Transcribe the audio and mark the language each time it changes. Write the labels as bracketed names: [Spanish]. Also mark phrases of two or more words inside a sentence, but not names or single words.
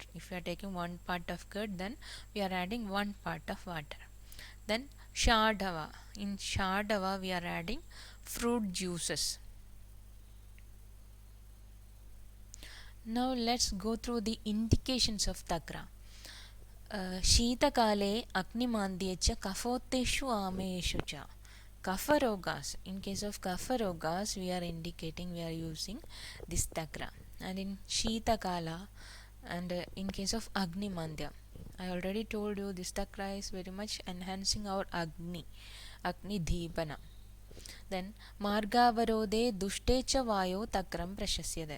[English] If we are taking 1 part of curd, then we are adding 1 part of water. Then Shadava. In Shadava, we are adding fruit juices. Now let's go through the indications of takra. [Sanskrit] शीतकाले अग्निमान्द्येच कफोत्थेषु आमेषु च. [English] Kapharogas. In case of Kapharogas, we are using this takra. And in Sheetakala and in case of Agnimandya, I already told you this takra is very much enhancing our [Sanskrit] अग्नि दीपन. Then मार्गावरोधे दुष्टेच वायौ तक्रं प्रशस्यते.